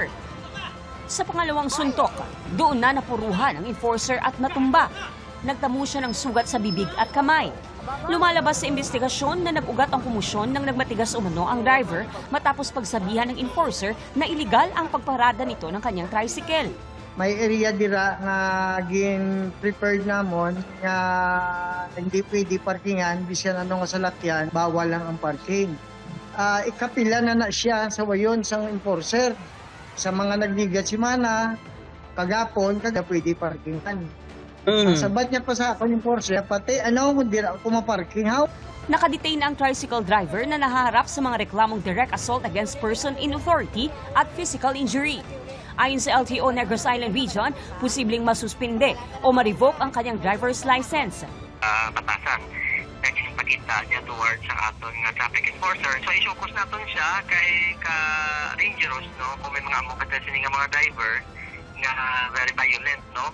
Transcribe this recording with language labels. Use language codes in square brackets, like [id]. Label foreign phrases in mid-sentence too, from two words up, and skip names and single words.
[tl] Sa pangalawang suntok, doon na napuruhan ang enforcer at natumba. Nagtamo siya ng sugat sa bibig at kamay. Lumalabas sa investigasyon na nag-ugat ang komosyon nang nagmatigas umano ang driver matapos pagsabihan ng enforcer na iligal ang pagparada nito ng kanyang tricycle. [hil] May area dira nga gin prepared namon nga hindi pwede parkingan bisan ano nga salakyan, bawal lang ang parking. Ikapila na siya sa wayon sang enforcer. Sa mga nagligat si Mana, kagapon, kada pwede parkingan. Sabat niya pa sa ako yung Porsche, pati hindi ako maparking. [tl] Nakadetain ang tricycle driver na nahaharap sa mga reklamong [en] direct assault against person in authority [tl] at [en] physical injury. [tl] Ayon sa LTO Negros Island Region, posibleng masuspinde o ma-revoke ang kanyang [en] driver's license. [hil] Batasan na ginipakita niya towards sa aton nga traffic enforcer. So isukos naton siya kay ka-dangerous, no? Kung may mga amokadasi nga mga driver nga [en] very violent, [hil] no?